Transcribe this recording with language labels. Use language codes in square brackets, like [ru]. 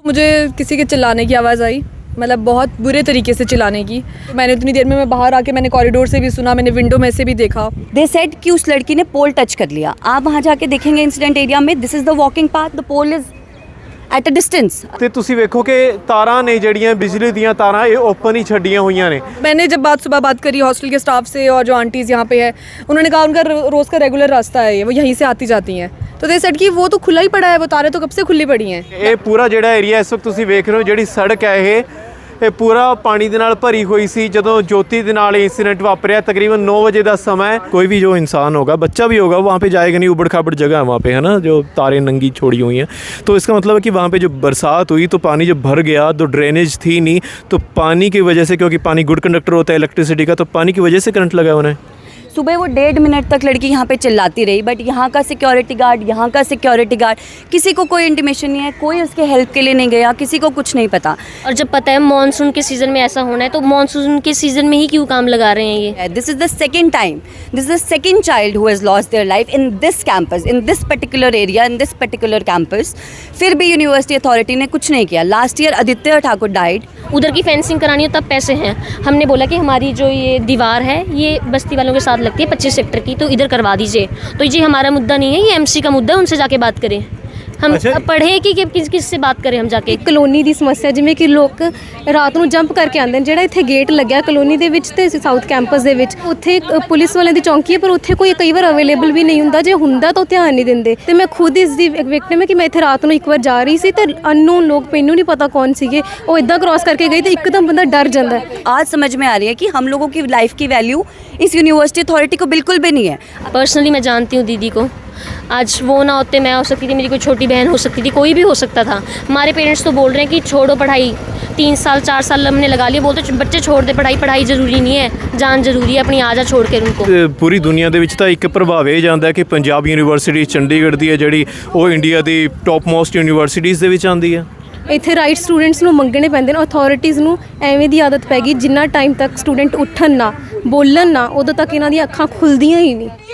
[hi] मुझे किसी के चिल्लाने की आवाज़ आई, मतलब बहुत बुरे तरीके से चिल्लाने की। मैंने उतनी देर में मैं बाहर आके मैंने कॉरिडोर से भी सुना, मैंने विंडो में से भी देखा। दे सेड कि उस लड़की ने पोल टच कर लिया। आप वहाँ जाके देखेंगे इंसिडेंट एरिया में, [en] This is the walking path, the pole is at a distance. [pa] ਤੇ ਤੁਸੀਂ ਵੇਖੋ ਕਿ ਤਾਰਾਂ ਨੇ ਜਿਹੜੀਆਂ ਬਿਜਲੀ ਦੀਆਂ ਤਾਰਾਂ ਇਹ ਓਪਨ ਹੀ ਛੱਡੀਆਂ होईयां ने। [hi] मैंने जब सुबह बात करी हॉस्टल के स्टाफ से और जो आंटीज़ यहाँ पे है, उन्होंने कहा उनका रोज़ का रेगुलर रास्ता है, वो यहीं से आती जाती हैं। तो दे सेड कि वो तो खुला ही पड़ा है, वो तारें तो कब से खुली पड़ी हैं। [pa] ਇਹ ਪੂਰਾ ਜਿਹੜਾ ਏਰੀਆ ਇਸ ਵਕਤ ਤੁਸੀਂ ਵੇਖ ਰਹੇ ਹੋ, ਜਿਹੜੀ ਸੜਕ ਹੈ ਇਹ ਪੂਰਾ ਪਾਣੀ ਦੇ ਨਾਲ ਭਰੀ ਹੋਈ ਸੀ ਜਦੋਂ ज्योति ਦੇ ਨਾਲ इंसिडेंट वापरिया। [hi] तकरीबन 9 बजे का समय है। कोई भी जो इंसान होगा, बच्चा भी होगा, वहाँ पे जाएगा नहीं, उबड़ खाबड़ जगह है वहाँ पे, है ना, जो तारें नंगी छोड़ी हुई हैं। तो इसका मतलब है कि वहाँ पे जो बरसात हुई तो पानी जब भर गया तो ड्रेनेज थी नहीं, तो पानी की वजह से, क्योंकि पानी गुड कंडक्टर होता है इलेक्ट्रिसिटी का, तो पानी की वजह से करंट लगा उन्हें। सुबह वो 1.5 मिनट तक लड़की यहाँ पे चिल्लाती रही, बट यहाँ का सिक्योरिटी गार्ड, यहाँ का सिक्योरिटी गार्ड, किसी को कोई इंटीमेशन नहीं है, कोई उसके हेल्प के लिए नहीं गया, किसी को कुछ नहीं पता। और जब पता है मानसून के सीज़न में ऐसा होना है, तो मानसून के सीज़न में ही क्यों काम लगा रहे हैं ये? [en] This is the second time, this is the second child who has lost their life in this campus, in this particular area, in this particular campus. [hi] फिर भी यूनिवर्सिटी अथॉरिटी ने कुछ नहीं किया। [en] Last year Aditya Thakur died. [hi] उधर की fencing करानी हो तब पैसे हैं। हमने बोला कि हमारी जो ये दीवार है ये बस्ती वालों के साथ लगती है 25 सेक्टर की, तो इधर करवा दीजिए। तो ये हमारा मुद्दा नहीं है, ये एमसी का मुद्दा है, उनसे जाके बात करें। हम पढ़े कि किस से बात करें हम जाके। [pa] ਕਲੋਨੀ ਦੀ ਸਮੱਸਿਆ, ਜਿਵੇਂ ਕਿ ਲੋਕ ਰਾਤ ਨੂੰ ਜੰਪ ਕਰਕੇ ਆਉਂਦੇ ਨੇ। ਜਿਹੜਾ ਇੱਥੇ ਗੇਟ ਲੱਗਿਆ ਕਲੋਨੀ ਦੇ ਵਿੱਚ ਤੇ ਸਾਊਥ ਕੈਂਪਸ ਦੇ ਵਿੱਚ, ਉੱਥੇ ਪੁਲਿਸ ਵਾਲਿਆਂ ਦੀ ਚੌਂਕੀ ਹੈ, ਪਰ ਉੱਥੇ ਕੋਈ ਕਈ ਵਾਰ ਅਵੇਲੇਬਲ ਵੀ ਨਹੀਂ ਹੁੰਦਾ। ਜੇ ਹੁੰਦਾ ਤਾਂ ਉਹ ਧਿਆਨ ਨਹੀਂ ਦਿੰਦੇ। ਤੇ ਮੈਂ ਖੁਦ ਇਸ ਦੀ ਵਿਕਟਿਮ ਹੈ ਕਿ ਮੈਂ ਇੱਥੇ ਰਾਤ ਨੂੰ ਇੱਕ ਵਾਰ ਜਾ ਰਹੀ ਸੀ ਤੇ ਅਨਨੋਨ ਲੋਕ, ਮੈਨੂੰ ਨਹੀਂ ਪਤਾ ਕੌਣ ਸੀਗੇ, ਉਹ ਇੱਦਾਂ ਕ੍ਰਾਸ ਕਰਕੇ ਗਈ ਤੇ ਇੱਕਦਮ ਬੰਦਾ ਡਰ ਜਾਂਦਾ ਹੈ। [hi] आज समझ में आ रही है कि हम लोगों की लाइफ की वैल्यू इस यूनिवर्सिटी अथॉरिटी को बिल्कुल भी नहीं है। पर्सनली मैं जानती हूँ दीदी को, आज वो ना होते मैं हो सकती थी, मेरी कोई छोटी बहन हो सकती थी, कोई भी हो सकता था। हमारे पेरेंट्स तो बोल रहे हैं कि छोड़ो पढ़ाई, 3 साल 4 साल हमने लगा लिए, बोलते बच्चे छोड़ दे पढ़ाई, पढ़ाई ज़रूरी नहीं है, जान ज़रूरी है अपनी, आ जा छोड़ के उनको। [pa] ਪੂਰੀ ਦੁਨੀਆ ਦੇ ਵਿੱਚ ਤਾਂ ਇੱਕ ਪ੍ਰਭਾਵ ਇਹ ਜਾਂਦਾ ਕਿ ਪੰਜਾਬ ਯੂਨੀਵਰਸਿਟੀ ਚੰਡੀਗੜ੍ਹ ਦੀ ਹੈ ਜਿਹੜੀ ਉਹ ਇੰਡੀਆ ਦੀ ਟੌਪ ਮੋਸਟ ਯੂਨੀਵਰਸਿਟੀਜ਼ ਦੇ ਵਿੱਚ ਆਉਂਦੀ ਹੈ। ਇੱਥੇ ਰਾਈਟ ਸਟੂਡੈਂਟਸ ਨੂੰ ਮੰਗਣੇ ਪੈਂਦੇ ਨੇ। ਅਥਾਰਟੀਜ਼ ਨੂੰ ਐਵੇਂ ਦੀ ਆਦਤ ਪੈ ਗਈ, ਜਿੰਨਾ ਟਾਈਮ ਤੱਕ ਸਟੂਡੈਂਟ ਉੱਠਣ ਨਾ, ਬੋਲਣ ਨਾ, ਉਦੋਂ ਤੱਕ ਇਹਨਾਂ ਦੀਆਂ ਅੱਖਾਂ ਖੁੱਲਦੀਆਂ ਹੀ ਨਹੀਂ।